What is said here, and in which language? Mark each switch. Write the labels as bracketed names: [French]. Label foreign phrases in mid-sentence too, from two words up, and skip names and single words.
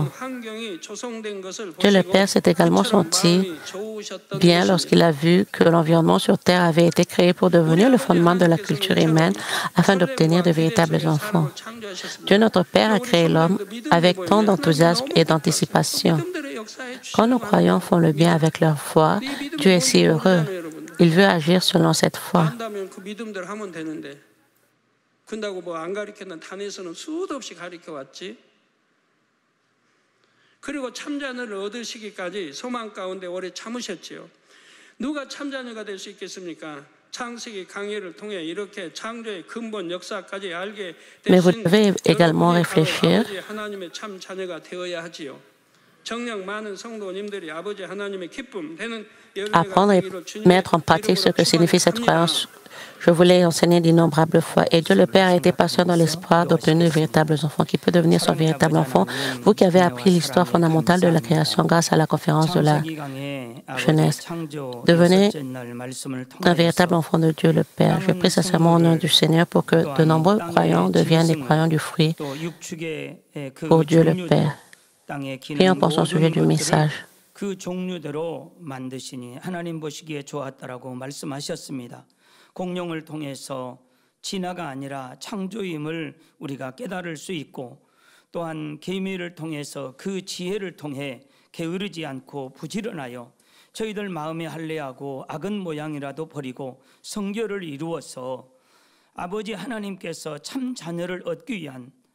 [French] Dieu le Père s'est également senti bien lorsqu'il a vu que l'environnement sur Terre avait été créé pour devenir le fondement de la culture humaine afin d'obtenir de véritables enfants. Dieu notre Père a créé l'homme avec tant d'enthousiasme et d'anticipation. Quand nos croyants font le bien avec leur foi, Dieu est si heureux. Il veut agir selon cette foi. [Korean] 그리고 참자녀를 얻으시기까지 소망 가운데 오래 참으셨지요. 누가 참자녀가 될 수 있겠습니까? 창세기 강의를 통해 이렇게 창조의 근본 역사까지 알게 되신 아버지 하나님의 참 자녀가 되어야 하지요. 정녕 많은 성도님들이 아버지 하나님의 기쁨 되는 [French] Apprendre et mettre en pratique ce que signifie cette croyance. Je voulais enseigner d'innombrables fois. Et Dieu le Père a été patient dans l'espoir d'obtenir de véritables enfants. Qui peut devenir son véritable enfant? Vous qui avez appris l'histoire fondamentale de la création grâce à la conférence de la jeunesse, devenez un véritable enfant de Dieu le Père. Je prie sincèrement au nom du Seigneur pour que de nombreux croyants deviennent des croyants du fruit pour Dieu le Père. Prions pour son sujet du message. [Korean] 그 종류대로 만드시니 하나님 보시기에 좋았다라고 말씀하셨습니다. 공룡을 통해서 진화가 아니라 창조임을 우리가 깨달을 수 있고 또한 개미를 통해서 그 지혜를 통해 게으르지 않고 부지런하여 저희들 마음에 할례하고 악은 모양이라도 버리고 성결을 이루어서 아버지 하나님께서 참 자녀를 얻기 위한